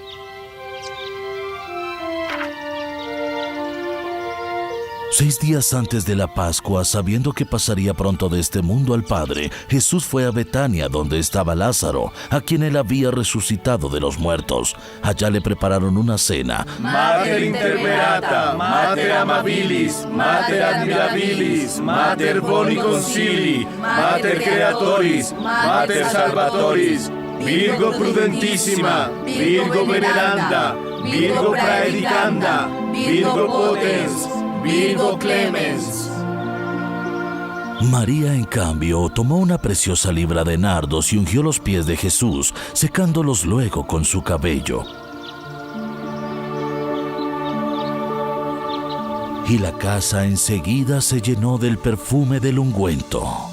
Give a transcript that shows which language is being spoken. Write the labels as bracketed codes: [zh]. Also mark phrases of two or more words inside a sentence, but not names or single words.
[es] Seis días antes de la Pascua, sabiendo que pasaría pronto de este mundo al Padre, Jesús fue a Betania, donde estaba Lázaro, a quien él había resucitado de los muertos. Allá le prepararon una cena. [la] Mater interperata, mater amabilis, mater admirabilis, mater boni concili, mater creatoris, mater salvatoris, Virgo prudentissima, Virgo veneranda, Virgo praedicanda, Virgo potens, Virgo clemens. [es] María, en cambio, tomó una preciosa libra de nardos y ungió los pies de Jesús, secándolos luego con su cabello. Y la casa enseguida se llenó del perfume del ungüento.